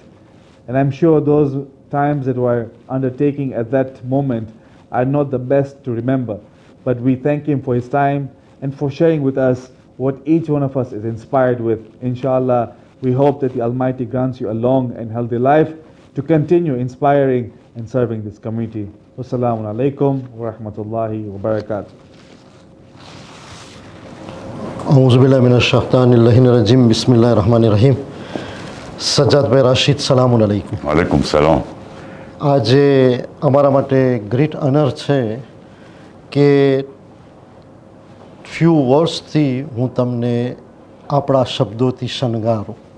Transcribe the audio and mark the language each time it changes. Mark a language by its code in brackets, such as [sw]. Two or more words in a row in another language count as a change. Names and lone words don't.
[en] And I'm sure those times that were undertaking at that moment are not the best to remember. But we thank him for his time and for sharing with us what each one of us is inspired with. Inshallah, we hope that the Almighty grants you a long and healthy life to continue inspiring and serving this community. [ar] والسلام عليكم ورحمة الله وبركاته. أعوذ بالله من الشيطان الرجيم. بسم الله الرحمن الرحيم. [gu] સજ્જાદભાઈ રાશિદ, [ar] سلام عليكم. وعليكم السلام. [gu] આજે અમારા માટે [en] great honor [gu] છે કે [en] few wordsથી [gu] હું તમને આપણા શબ્દોથી શણગારું.